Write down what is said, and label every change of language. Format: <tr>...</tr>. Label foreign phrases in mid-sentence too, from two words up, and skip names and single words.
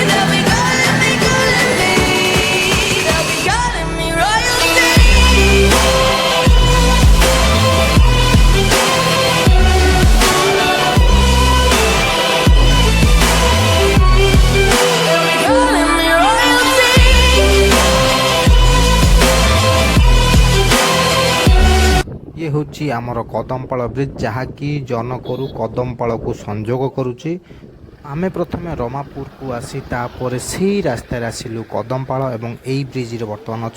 <en>They'll be calling me, they'll be calling me royalty. Calling me royalty.</en> <or>ଇଏ ହେଉଛି ଆମର କଦମପାଳ ବ୍ରିଜ୍ ଯାହାକି ଜନକରୁ କଦମପାଳକୁ ସଂଯୋଗ କରୁଛି ଆମେ ପ୍ରଥମେ ରମାପୁରକୁ ଆସି ତାପରେ ସେଇ ରାସ୍ତାରେ ଆସିଲୁ କଦମପାଳ ଏବଂ ଏଇ ବ୍ରିଜରେ ବର୍ତ୍ତମାନ ଅଛୁ।</or>